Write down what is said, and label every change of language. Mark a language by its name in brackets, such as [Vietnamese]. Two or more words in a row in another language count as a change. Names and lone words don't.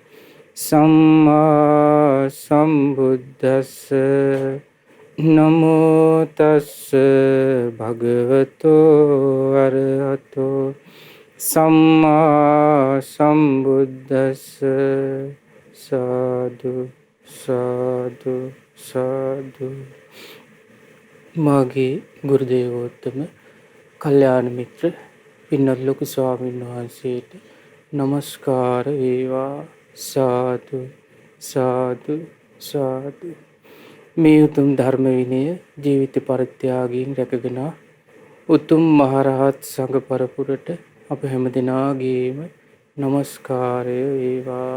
[Pali] සම්මා සම්බුද්දස්ස නමෝ තස්ස භගවතු අරහතෝ සම්මා සම්බුද්දස්ස සාදු සාදු සාදු. [Sinhala] මාගේ ගුරු දේවෝත්තම කල්යාණ මිත්‍ර පින්වත් ලොකු ස්වාමීන් වහන්සේට নমස්කාර වේවා. සාදු සාදු සාදු. මේ උතුම් ධර්ම විනය ජීවිත පරිත්‍යාගයෙන් රැකගෙන උතුම් මහරහත් සංඝ පරපුරට අප හැම දෙනාගේම নমස්කාරය වේවා.